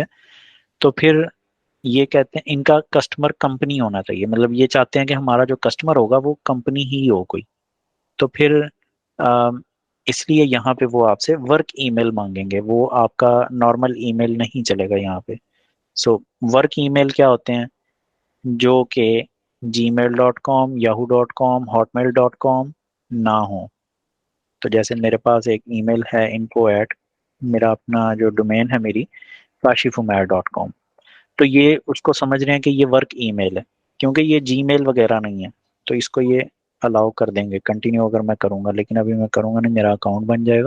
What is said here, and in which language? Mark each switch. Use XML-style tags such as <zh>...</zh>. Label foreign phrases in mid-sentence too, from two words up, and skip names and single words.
<hi>तो फिर ये कहते हैं इनका</hi> <en>customer company</en> <hi>होना चाहिए, मतलब ये चाहते हैं कि हमारा जो कस्टमर होगा वो कंपनी ही हो कोई। तो फिर अम, इसलिए यहाँ पे वो आपसे</hi> <en>work email</en> <hi>मांगेंगे, वो आपका</hi> <en>normal email</en> <hi>नहीं चलेगा यहाँ पे।</hi> <en>so work email</en> <hi>क्या होते हैं, जो कि gmail.com, yahoo.com, hotmail.com ना हो। तो जैसे मेरे पास एक ईमेल है</hi> <en>info at,</en> <hi>मेरा अपना जो डोमेन है मेरी kashifumair.com, तो ये उसको समझ रहे हैं कि ये</hi> <en>work email</en> <hi>है, क्योंकि ये जीमेल वगैरह नहीं है। तो इसको ये अलाउ कर देंगे कंटिन्यू अगर मैं करूंगा, लेकिन अभी मैं करूंगा नहीं, मेरा अकाउंट बन जाएगा।</hi>